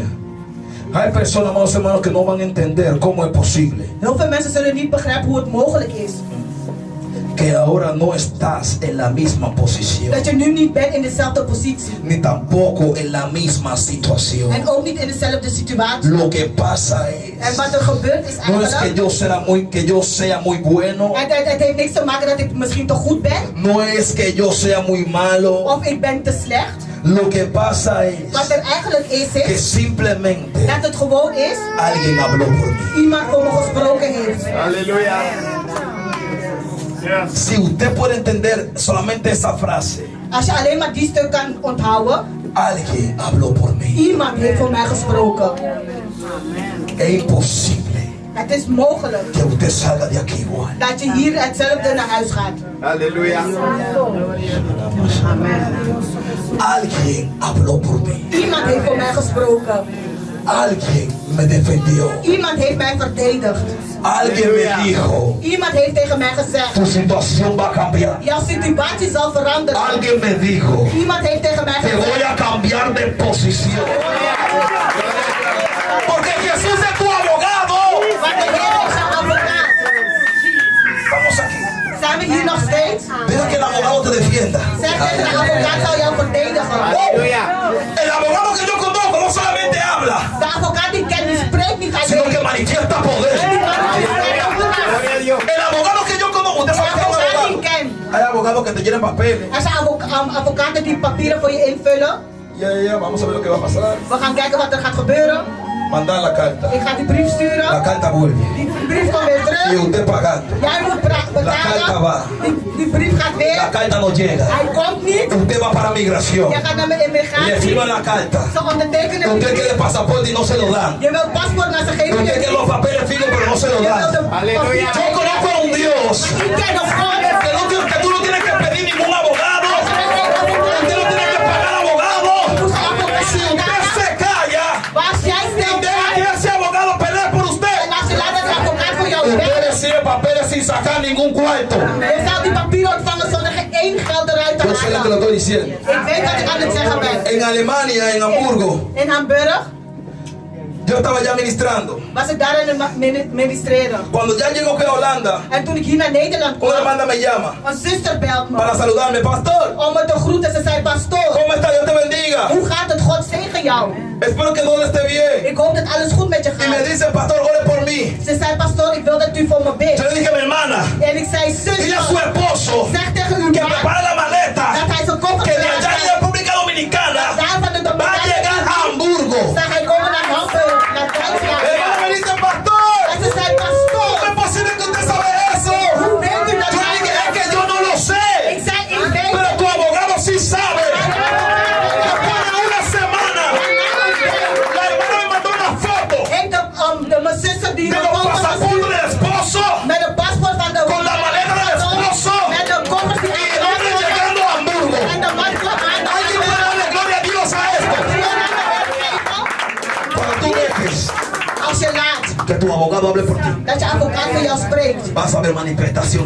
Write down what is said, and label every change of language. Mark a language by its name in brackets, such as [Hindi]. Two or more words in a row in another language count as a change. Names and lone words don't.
[Spanish] Hay personas, amados hermanos, que no van a entender cómo es posible [Dutch] Heel veel mensen zullen niet begrijpen hoe het mogelijk is. [Spanish] que ahora no estás en la misma posición, [Dutch] Dat je nu niet bent in dezelfde positie. [Spanish] ni tampoco en la misma situación. [Dutch] En ook niet in dezelfde situatie. [Spanish] Lo que pasa [Dutch] En [Spanish] es, [Dutch] wat er gebeurt is [Spanish] no es que [Dutch] eigenlijk... [Spanish] yo sea muy bueno, [Dutch] Het heeft niks te maken dat ik misschien te goed ben. [Spanish] no es que yo sea muy malo. [Dutch] Of ik ben te slecht. [Spanish] Lo que pasa [Dutch] Wat er eigenlijk [Spanish] que [Dutch] is [Spanish] simplemente [Dutch] dat het gewoon is... [Spanish] alguien habló por mí. [Dutch] Iemand voor me gesproken heeft. [Spanish] Aleluya. Yes. Si usted puede entender solamente esa frase, [Dutch] Als je alleen maar die stuk kan onthouden. [Spanish] alguien habló por mí. [Dutch] Iemand heeft voor mij gesproken. [Spanish] Es imposible [Dutch] Het is mogelijk [Spanish] que usted salga de aquí igual. [Dutch] dat je hier hetzelfde naar huis gaat. [Spanish] Aleluya. Alguien habló por mí. [Dutch] Iemand heeft voor mij gesproken. [Spanish] Alguien me defendió. [Dutch] Iemand heeft mij verdedigd. [Spanish] Alguien me dijo, [Dutch] Iemand heeft tegen mij gezegd. [Spanish] tu situación va a cambiar. [Dutch] Jouw situatie zal veranderen. [Spanish] Alguien me dijo, [Dutch] Iemand heeft tegen mij [Spanish] te voy [Dutch] gezegd. [Spanish] a cambiar de posición. Porque Jesús es tu abogado. [Dutch] Want de Heer is jouw advocaat. [Spanish] Vamos aquí. [Dutch] Zijn we hier nog steeds? [Spanish] Deja que el abogado te defienda. [Dutch] Zeg tegen de advocaat zal jou verdedigen. [Spanish] Aleluya. El abogado que yo conozco no solamente habla, [Dutch] De advocaat die kent, die spreekt niet [Spanish] sino que [Dutch] alleen. [Spanish] manifiesta poder. Gloria a Dios. El abogado que yo conozco, usted [Dutch] De [Spanish] sabe que es un [Dutch] advocaat die [Spanish] abogado. [Dutch] kent. [Spanish] Hay abogados que te llenan papeles. [Dutch] Er zijn advocaten die papieren voor je invullen. [Spanish] Ya, vamos a ver lo que va a pasar. [Dutch] We gaan kijken wat er gaat gebeuren. [Spanish] Mandar la carta. [Dutch] Ik ga die brief [Spanish] La [Dutch] sturen. [Spanish] carta vuelve. [Dutch] Die brief komt weer [Spanish] Y [Dutch] terug. [Spanish] usted pagando. [Dutch] Jij moet [Spanish] La carta va. [Dutch] betalen. Die brief gaat [Spanish] La [Dutch] weer. [Spanish] carta no llega. [Dutch] Hij komt niet. [Spanish] Usted va para migración. [Dutch] Je gaat naar mijn [Spanish] Le [Dutch] immigratie. [Spanish] firman la carta. [Dutch] Ze ondertekenen die [Spanish] Usted [Dutch] brief. [Spanish] quiere pasaporte y no se lo dan. [Dutch] Je wilt paspoort, maar ze geven [Spanish] Usted [Dutch] je [Spanish] quiere los [Dutch] niet. [Spanish] papeles fijos pero no se lo [Dutch] Je wilt [Spanish] dan. [Dutch] de [Spanish] Aleluya. Yo conozco a un Dios [Dutch] Ik ken een God. [Spanish] que tú no tienes que pedir ningún abogado. Usted no tiene que pagar abogado. Si usted se calla [Dutch] Als jij [Spanish] y [Dutch] stil [Spanish] deja que [Dutch] bent [Spanish] ese abogado pelee por usted, [Dutch] en als je laat dat de advocaat voor jou [Spanish] usted [Dutch] werkt, [Spanish] recibe papeles sin sacar ningún cuarto. [Dutch] je zal die papieren ontvangen zonder geen één geld eruit te [Spanish] Yo sé lo que lo [Dutch] halen. [Spanish] estoy diciendo. [Dutch] Ik weet wat ik aan het zeggen ben. [Spanish] En Alemania, en Hamburgo, [Dutch] In Hamburg [Spanish] yo estaba ya ministrando. [Dutch] was ik daar aan het ministreren. [Spanish] Cuando ya llegó que a Holanda, [Dutch] En toen ik hier naar Nederland [Spanish] una [Dutch] kwam, [Spanish] hermana me llama [Dutch] een zuster belt [Spanish] para [Dutch] me [Spanish] saludarme. Pastor, [Dutch] om me te groeten. Ze zei, pastoor, [Spanish] ¿cómo está? Dios te bendiga. [Dutch] hoe gaat het? God zegen jou. [Spanish] Espero que todo esté bien. [Dutch] Ik hoop dat alles goed met je [Spanish] Y me [Dutch] gaat. [Spanish] dice, pastor, ore por mí. [Dutch] Ze zei, pastoor, ik wil dat u voor me [Spanish] Yo [Dutch] bidt. [Spanish] le dije, mi hermana, [Dutch] En ik zei, [Spanish] dile a su [Dutch] zuster, [Spanish] esposo [Dutch] zeg tegen uw [Spanish] que [Dutch] man [Spanish] prepare la maleta, [Dutch] dat hij zijn koffer [Spanish] que de allá [Dutch] klaar [Spanish] de República Dominicana [Dutch] daar van de [Spanish] va a llegar a Hamburgo. [Dutch] Zij hij komen naar Hamburg, naar Duitsland. [Spanish] La hermana me dice, pastor, [Dutch] En ze zei, [Spanish] ¿cómo [Dutch] pastoor, [Spanish] es posible que usted sabe eso? [Dutch] hoe weet u dat [Spanish] Yo le dije, es que yo no lo [Dutch] Ik [Spanish] sé, [Dutch] zei, ik weet [Spanish] pero [Dutch] het. [Spanish] tu abogado sí sabe. Después de una semana, la hermana me mandó una foto [Dutch] Mijn zuster die [Spanish] de me los [Dutch] foto's [Spanish] pasaportes del esposo [Dutch] met een paspoort van de [Spanish] con la maleta del esposo [Dutch] met de koffers die [Spanish] y el hombre llegando a Hamburgo. [Dutch] en de man kwam aan. [Spanish] Alguien puede darle gloria a Dios a esto. Cuando tú dejes [Dutch] Als je laat [Spanish] que tu abogado hable por ti, [Dutch] dat je advocaat voor jou spreekt, [Spanish] vas a ver manifestaciones.